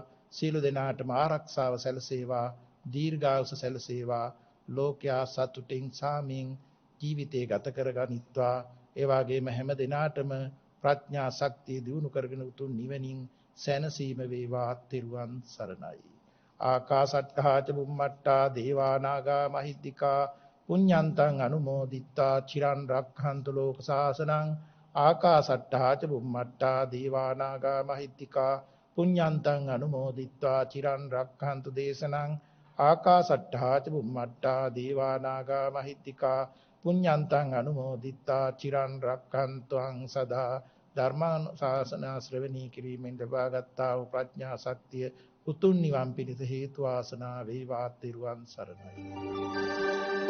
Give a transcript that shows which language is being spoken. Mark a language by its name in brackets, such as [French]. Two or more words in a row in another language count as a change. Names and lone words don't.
[Sinhala] සියලු දෙනාටම ආරක්ෂාව සැලසේවා, දීර්ඝායුෂ සැලසේවා, ලෝකයා සතුටින් සාමින් ජීවිතය ගත කරගනිත්වා. ඒ වගේම හැම දිනාටම ප්‍රඥා ශක්තිය දියුණු කරගෙන උතුම් නිවනින් සැනසීම වේවා. ත්‍රිවන් සරණයි. [Pali] ආකාසට්ඨා ච බුම්මට්ඨා දේවා නාග මහිද්దికා පුඤ්ඤන්තං අනුමෝදිත්වා චිරන් රක්ඛන්තු ලෝක සාසනං. ආකාසට්ඨා ච බුම්මට්ඨා දේවා නාග මහිද්దికා පුඤ්ඤන්තං අනුමෝදිත්වා චිරන් රක්ඛන්තු දේශනං. ආකාසට්ඨා ච බුම්මට්ඨා දේවා නාග මහිද්దికා පුඤ්ඤන්තං අනුමෝදිත්වා චිරන් රක්ඛන්තුං සදා. [Sinhala] ධර්මානුශාසන ශ්‍රවණී කිරීමෙන් ලබාගත්තා වූ ප්‍රඥා ශක්තිය උතුම් නිවන් පිණිස හේතු වාසනා වේවා. ත්‍රිවන් සරණයි.